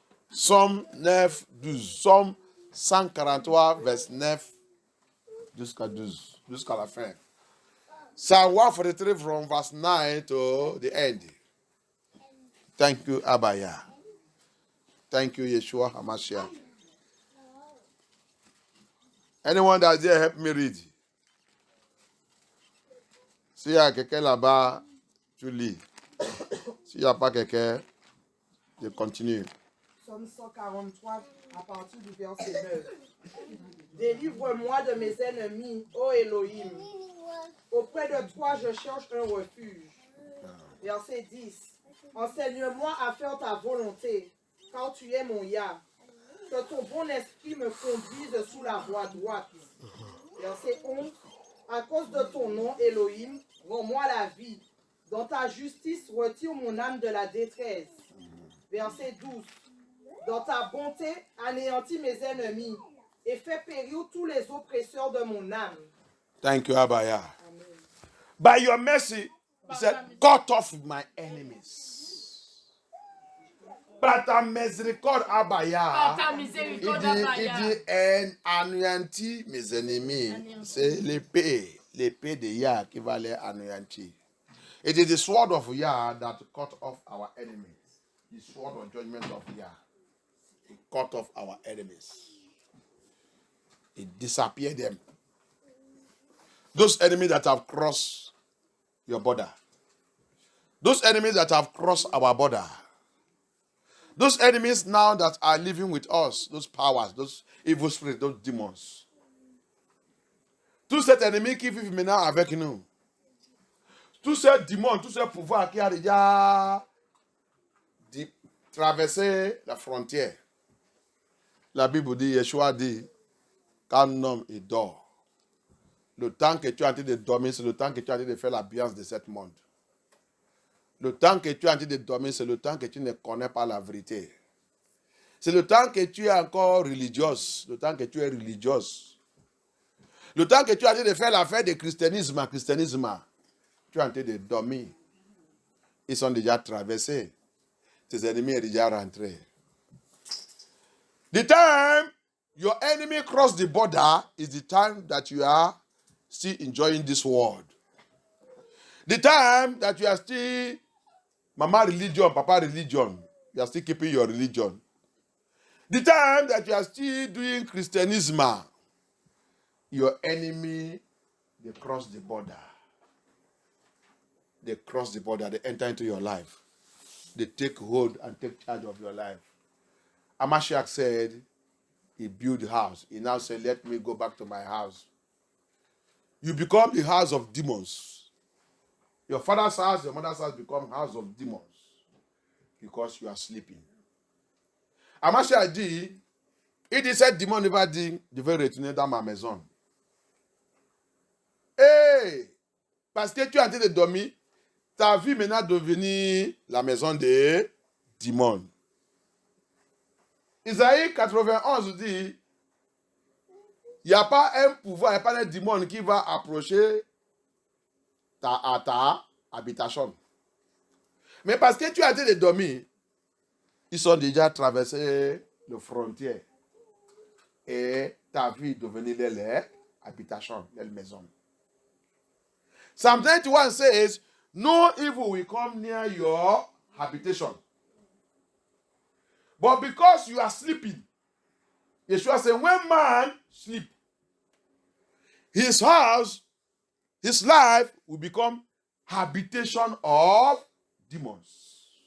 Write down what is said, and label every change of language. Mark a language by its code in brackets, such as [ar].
[en] Psalm 9, 12. Psalm 143, verse 9 [fr] jusqu'à 12. Jusqu'à la fin. [en] Psalm 143 from verse 9 to the end. Thank you, Abaya. Thank you, Yeshua HaMashiach. Anyone that's there, help me read. [fr] S'il y a quelqu'un là-bas, tu lis. S'il n'y a pas quelqu'un, je continue. Psaume 143, à partir du verset 9. Délivre-moi de mes ennemis, ô Elohim. Auprès de toi, je cherche un refuge. Verset 10. Enseigne-moi à faire ta volonté, car tu es mon Yah. Que ton bon esprit me conduise sous la voie droite. Verset 11. À cause de ton nom, Elohim, rends-moi la vie. Dans ta justice, retire mon âme de la détresse. Verset 12. Dans ta bonté, anéantis mes ennemis et fais périr tous les oppresseurs de mon âme. [en] Thank you, Abaya. Amen. By your mercy, he said, cut off my enemies. [fr] Par ta miséricorde, Abaya, il dit, anéantis mes ennemis. C'est l'épée de Yah qui va les anéantir. [en] It is the sword of Yah that cut off our enemies. The sword of judgment of Yah. It cut off our enemies. It disappeared them. Those enemies that have crossed your border. Those enemies that have crossed our border. Those enemies now that are living with us. Those powers, those evil spirits, those demons. [fr] Tous ces ennemis qui vivent maintenant avec nous. Tous ces démons, tous ces pouvoirs qui ont déjà traversé la frontière. La Bible dit, Yeshua dit, qu'un homme il dort. Le temps que tu es en train de dormir, c'est le temps que tu es en train de faire l'ambiance de ce monde. Le temps que tu es en train de dormir, c'est le temps que tu ne connais pas la vérité. C'est le temps que tu es encore religieuse. Le temps que tu es religieuse. Le temps que tu es en train de faire l'affaire du christianisme. Tu es en train de dormir. Ils sont déjà traversés. Tes ennemis sont déjà rentrés. [en] The time your enemy cross the border is the time that you are still enjoying this world. The time that you are still mama religion, papa religion, you are still keeping your religion. The time that you are still doing Christianism, your enemy, they cross the border. They cross the border, they enter into your life. They take hold and take charge of your life. Amashiach said, he built a house. He now said, let me go back to my house. You become the house of demons. Your father's house, your mother's house become house of demons because you are sleeping. [fr] Amashiach dit, il dit, cette démon ne va dire, je vais retourner dans ma maison. Hey! Parce que tu es en train de dormir, ta vie maintenant devenir la maison des démons. Isaïe 91 dit, il n'y a pas un pouvoir, il n'y a pas un démon qui va approcher ta habitation. Mais parce que tu es en train de dormir, ils sont déjà traversés les frontières. Et ta vie est devenue leur habitation, leur maison. [en] Psalm 91 says, no evil will come near your habitation. But because you are sleeping, Yeshua said, when man sleep, his house, his life will become habitation of demons.